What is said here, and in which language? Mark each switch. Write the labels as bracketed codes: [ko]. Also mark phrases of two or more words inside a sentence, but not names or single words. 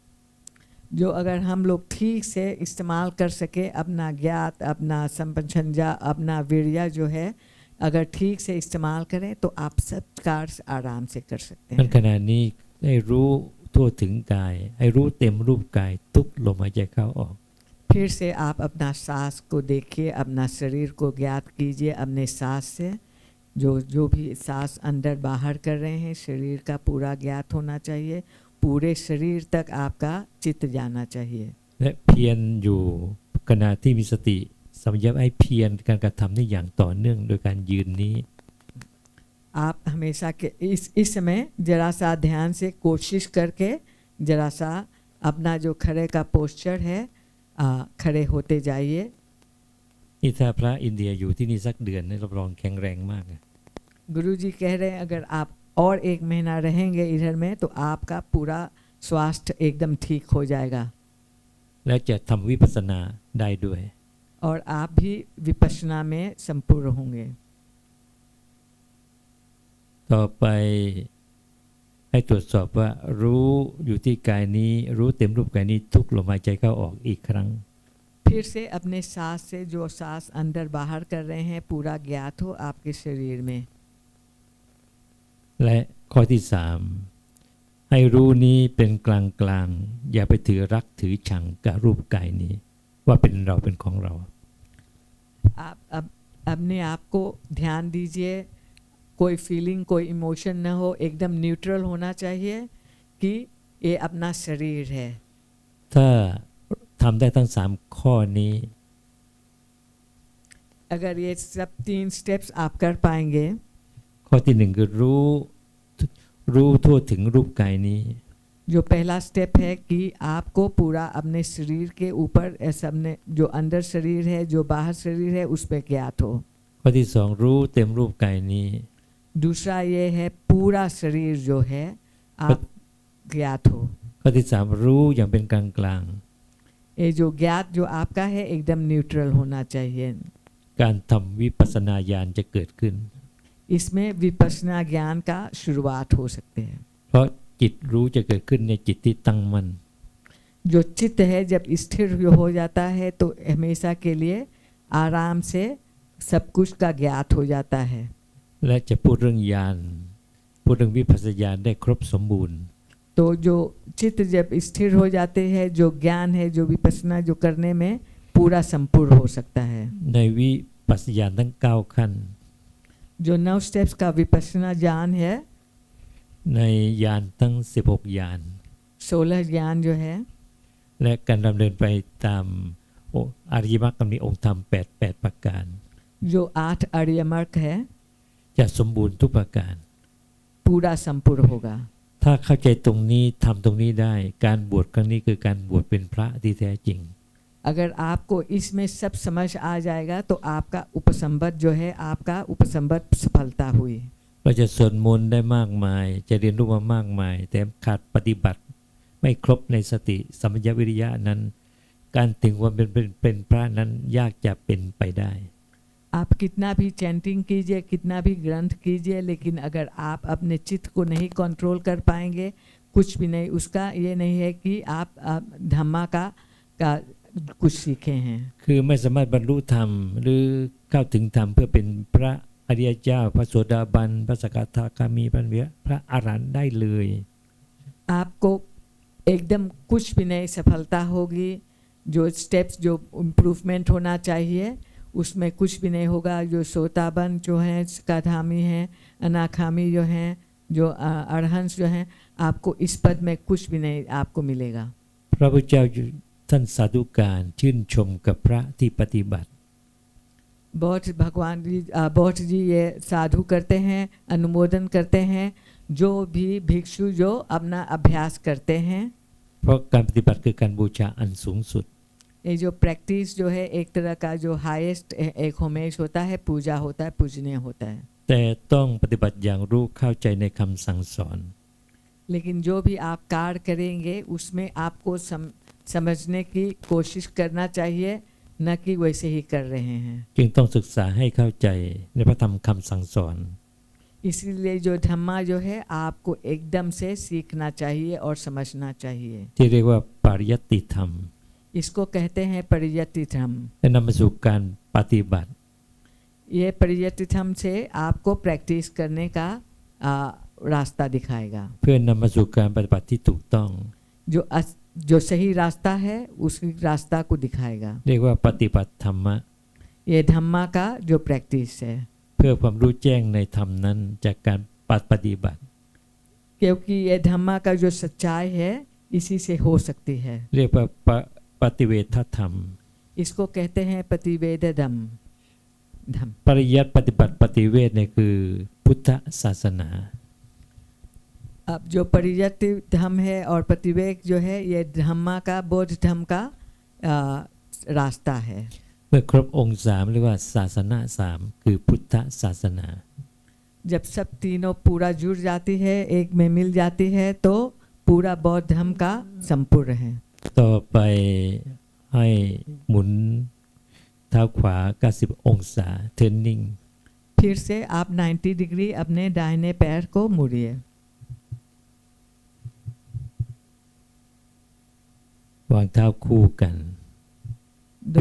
[hi] जो अगर हम लोग ठीक से इस्तेमाल कर सके अपना ज्ञात, अपना संपदा, अपना वीर्या जो है अगर ठीक से इस्तेमाल करें तो आप सब कार्य आराम से कर सकते [th] นั้น [hi] हैं। [th] ขณะนี้ให้รู้ทั่วถึงกายให้รู้เต็มรูปกายทุกลมหายใจเข้าออก [hi] फिर से आप अपना सांस को देखिए, अपना शरीर को ज्ञात कीजिए अपने सांस से। जो भी सांस अंदर बाहर कर रहे हैं शरीर का पूरा ज्ञात होना चाहिए, पूरे शरीर तक आपका चित्त जाना चाहिए [th] และเพียรอยู่ขณะที่มีสติสัมปชัญญะให้เพียรการกระทำนี้อย่างต่อเนื่องโดยการยืนนี้ [hi] आप हमेशा के इस समय जरा सा ध्यान से कोशिश करके जरा सा अपना जो खड़े का पोस्चर है खड़े होते जाइए [th] นี่ถ้าพระอินเดียอยู่ที่นี่สักเดือนนี่รับรองแข็งแรงมากนะ [hi] गुरुजी कह रहे हैं अगर आप और 1 महीना रहेंगे इधर में तो आपका पूरा स्वास्थ्य एकदम ठीक हो जाएगा [th] และจะทำวิปัสสนาได้ด้วย [hi] और आप भी विपश्यना में संपूर्ण होंगे [th] ต่อไปให้ตรวจสอบว่ารู้อยู่ที่กายนี้รู้เต็มรูปกายนี้ทุกลมหายใจเข้าออกอีกครั้ง [hi] फिर से अपने सांस से जो सांस अंदर बाहर कर रहे हैं पूरा ज्ञात हो आपके शरीर में [th] และข้อที่สามให้รู้นี้เป็นกลางกลางอย่าไปถือรักถือชังกับรูปกายนี้ว่าเป็นเราเป็นของเรา [hi] आप अपने आप को ध्यान दीजिए कोई फीलिंग कोई इमोशन न हो एकदम न्यूट्रल होना चाहिए कि ये अपना शरीर है [th] ถ้าทำได้ทั้งสามข้อนี้ [hi] अगर ये सब 3 स्टेप्स आप कर पाएंगे [th] ข้อที่หนึ่งคือรู้ทั่วถึงรูปกายนี้ [hi] जो पहला स्टेप है कि आपको पूरा अपने शरीर के ऊपर अपने जो अंदर शरीर है जो बाहर शरीर है उस पर ज्ञात हो [th] ข้อที่สองรู้เต็มรูปกายนี้ [hi] दूसरा ये है पूरा शरीर जो है आप ज्ञात हो [th] ข้อที่สามรู้อย่างเป็นกลางกลาง [hi] ये जो ज्ञात जो आपका है एकदम न्यूट्रल होना चाहिए [th] การทำวิปัสสนาญาณจะเกิดขึ้น [hi] इसमें विपश्यना ज्ञान का शुरुआत हो सकते हैं [th] เพราะจิตรู้จะเกิดขึ้นในจิตที่ตั้งมั่น [hi] जो चित्त है जब स्थिर हो जाता है तो हमेशा के लिए आराम से सब कुछ का ज्ञात हो जाता है [th] และจะพูดเรื่องญาณพูดเรื่องวิปัสสนาญาณได้ครบสมบูรณ์ [hi] तो जो चित्त जब स्थिर हो जाते हैं जो ज्ञान है जो विपश्यना जो करने में पूरा संपूर्ण हो सकता है [th] ในวิปัสสนาญาณทั้ง9ขั้น [hi] जो 9 स्टेप्स का विपश्यना ज्ञान है [th] ในญาณทั้ง16ญาณ [hi] 16 ज्ञान जो है [th] และการดำเนินไปตามอริยมรรคมีองค์ธรรม8ประการ [hi] जो 8 आर्य मार्ग है [th] จะสมบูรณ์ทุกประการ [hi] पूरा संपूर्ण होगा [th] ถ้าเข้าใจตรงนี้ทำตรงนี้ได้การบวชครั้งนี้คือการบวชเป็นพระที่แท้จริง [hi] अगर आपको इसमें सब समझ आ जाएगा तो आपका उपसंबद्ध जो है आपका उपसंबद्ध सफलता हुई [th] เราจะสวดมนต์ได้มากมายจะเรียนรู้มามากมายแต่ขาดปฏิบัติไม่ครบในสติสัมปชัญญะวิริยะนั้นการถึงความเป็นพระนั้นยากจะเป็นไปได้ [hi] आप कितना भी चैंटिंग कीजिए कितना भी ग्रंथ कीजिए लेकिन अगर आप अपने चित्त को नहीं कंट्रोल कर पाएंगे कुछ भी नहीं उसका ये नहीं है कि आप धम्मा का कुछ सीखे हैं [th] คือไม่สามารถบรรลุธรรมหรือเข้าถึงธรรมเพื่อเป็นพระอริยเจ้าพระโสดาบันพระสกทาคามีพระอรหันต์ได้เลย [hi] आपको एकदम कुछ भी नहीं सफलता होगी जो स्टेप्स जो इम्प्रूवमेंट होना चाहिए उसमें कुछ भी नहीं होगा जो सोताबन जो हैं सकाधामी हैं अनाखामी जो हैं जो अरहंस जो हैं आपको इस पद में कुछ भी नहीं आपको मिलेगा [th] พระพุทธเจ้าท่านสาธุการชื่นชมกับพระที่ปฏิบัติ [hi] बहुत जी ये साधु करते हैं अनुमोदन करते हैं जो भी भिक्षु जो अपना अभ्यास करते हैं [th] เพราะการปฏิบัติคือการบูชาอันสูงสุด [hi] ये जो प्रैक्टिस जो है एक तरह का जो हाईएस्ट एक होमेज होता है पूजा होता है पूजनीय होता है [th] แต่ต้องปฏิบัติอย่างรู้เข้าใจในคำสั่งสอน [hi] लेकिन जो भी आप कार्य करेंगे उसमें आपको समझने की कोशिश करना चाहिए न कि वैसे ही कर रहे हैं [th] จึงต้องศึกษาให้เข้าใจในพระธรรมคำสั่งสอน [hi] इसीलिए जो धम्मा जो है आपको एकदम से सीखना चाहिए और समझना चाहिए [th] ที่เรียกว่าปริยัติธรรม [hi] इसको कहते हैं परियति धम्म [th] และนำมาสู่การปฏิบัติ [hi] ये परियति धम्म से आपको प्रैक्टिस करने का रास्ता दिखाएगा [th] เพื่อนำมาสู่การปฏิบัติที่ถูกต้อง [hi] जो सही रास्ता है उसी रास्ता को दिखाएगा [th] เรียกว่าปฏิบัติธรรมะ [hi] ये धम्मा का जो प्रैक्टिस है [th] เพื่อความรู้แจ้งในธรรมนั้นจากการปฏิบัติ [hi] क्योंकि ये धम्मा का जो सच्चाई है इसी से हो सकती है। [th] เรียกว่าปฏิเวทธรรม [hi] इसको कहते हैं प्रतिवेद धम्म धम्म। [th] ปริยัติปฏิบัติปฏิเวทเนี่ยคือพุทธศาสนา [hi] अब जो परियति धम्म है और प्रतिवेद जो है ये धम्मा का बोध धम्म का रास्ता है। [th] เมื่อครบองค์สามเรียกว่าศาสนาสามคือพุทธศาสนา [hi] जब सब तीनों पूरा जुड़ जाती है एक में मिल जाती है तो पूरा बौद्ध धर्म का संपूर्ण है। [th] ต่อไปให้หมุนเท้าขวา90องศา turning [hi] फिर से आप 90 डिग्री अपने दाहिने पैर को मुड़िए। [th] วางเท้าคู่กันแล้วก็